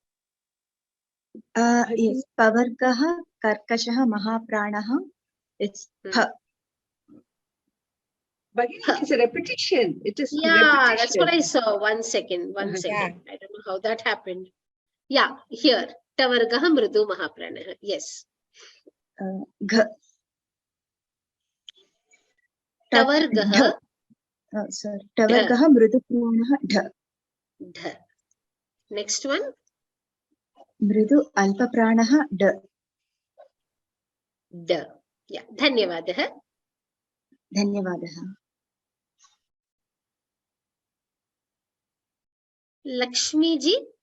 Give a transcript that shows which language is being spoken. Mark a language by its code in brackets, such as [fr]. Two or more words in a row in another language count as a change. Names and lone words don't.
[en] Yes. [sa] पवर्गः कर्कशः महाप्राणः. [en] It's pha. But it is a repetition. It is Yeah, that's what I repetition. saw. One second. One Yeah. second. I don't know how that happened. Yeah, here. [sa] तवर्गः मृदु महाप्राणः. [en] Yes. [sa] Gha. Tavargaha. [en] Sorry. [sa] तवर्गः मृदु प्राणः ध. Dha. [en] Next one. [sa] मृदु अल्प प्राणः द. Da. Yeah. Dhanyavadaha. Dhanyavadaha. [hi] Lakshmi ji.